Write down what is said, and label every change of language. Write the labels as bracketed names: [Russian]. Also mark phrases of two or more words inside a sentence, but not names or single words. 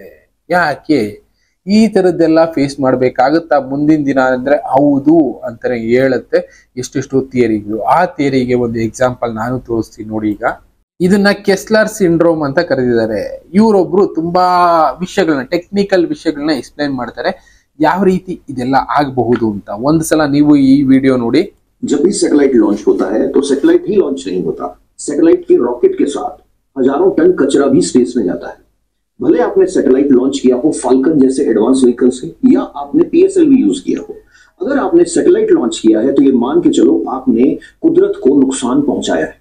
[Kannada] ಯಾಕೆ ಈ ತರದ್ದೆಲ್ಲ ಫೇಸ್ ಮಾಡ್ಬೇಕಾಗುತ್ತಾ ಮುಂದಿನ ದಿನ ಅಂದ್ರೆ ಹೌದು ಅಂತಾನೆ ಹೇಳುತ್ತೆ ಎಷ್ಟೆಷ್ಟು ಥಿಯರಿಗಳು. ಆ ಥಿಯರಿಗೆ ಒಂದು ಎಕ್ಸಾಂಪಲ್ ನಾನು ತೋರಿಸ್ತೀನಿ ನೋಡಿ. ಈಗ ಇದನ್ನ ಕೆಸ್ಲರ್ ಸಿಂಡ್ರೋಮ್ ಅಂತ ಕರೆದಿದ್ದಾರೆ. ಇವರೊಬ್ರು ತುಂಬಾ ವಿಷಯಗಳನ್ನ, ಟೆಕ್ನಿಕಲ್ ವಿಷಯಗಳನ್ನ ಎಕ್ಸ್ಪ್ಲೈನ್ ಮಾಡ್ತಾರೆ, ಯಾವ ರೀತಿ ಇದೆಲ್ಲ ಆಗಬಹುದು ಅಂತ. ಒಂದ್ಸಲ ನೀವು ಈ ವಿಡಿಯೋ ನೋಡಿ. [Hindi] जब भी [English] satellite launch [Hindi] होता है तो सैटेलाइट ही लॉन्च नहीं होता, सैटेलाइट के रॉकेट के साथ हजारों टन कचरा भी स्पेस में जाता है। भले आपने [English] satellite launch [Hindi] किया हो फाल्कन जैसे [English] advance vehicle [Hindi] से, या आपने PSLV यूज किया हो, अगर आपने [English] satellite launch [Hindi] किया है तो ये मान के चलो आपने कुदरत को नुकसान पहुंचाया है।